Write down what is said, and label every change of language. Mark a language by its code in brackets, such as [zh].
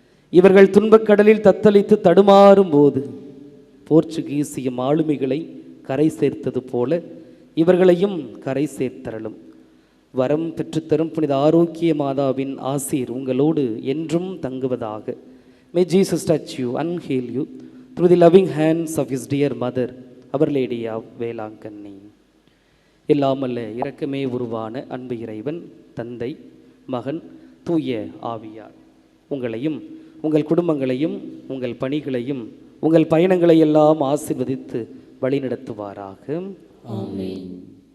[ta] இவர்கள் துன்பக்கடலில் தத்தளித்து தடுமாறும் போது போர்ச்சுகீசிய ஆளுமைகளை கரை சேர்த்தது போல இவர்களையும் கரை சேர்த்தரலும். வரம் பெற்றுத்தரும் புனித ஆரோக்கிய மாதாவின் ஆசீர் உங்களோடு என்றும் தங்குவதாக. [en] May Jesus touch you and heal you through the loving hands of his dear mother, Our Lady of Velankanni. [ta] எல்லாமல்ல இரக்கமே உருவான அன்பு இறைவன் தந்தை, மகன், தூய ஆவியார் உங்களையும் உங்கள் குடும்பங்களையும் உங்கள் பணிகளையும் உங்கள் பயணங்களை எல்லாம் ஆசீர்வதித்து வழிநடத்துவாராக. ஆமென்.